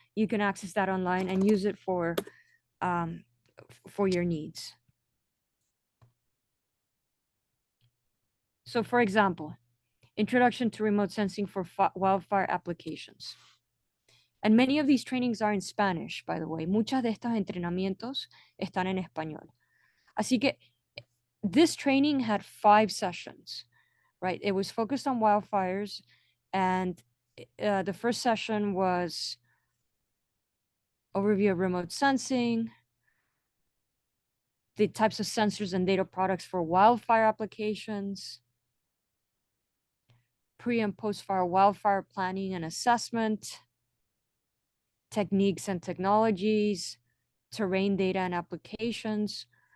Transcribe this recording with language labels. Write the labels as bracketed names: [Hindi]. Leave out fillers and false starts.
[English] You can access that online and use it for your needs. So for example, Introduction to Remote Sensing for Wildfire Applications. And many of these trainings are in Spanish, by the way. [Spanish] Muchas de estos entrenamientos están en español. Así que [English] this training had 5 sessions, right? It was focused on wildfires, and the first session was overview of remote sensing, the types of sensors and data products for wildfire applications, pre- and post-fire wildfire planning and assessment, techniques and technologies, terrain data and applications.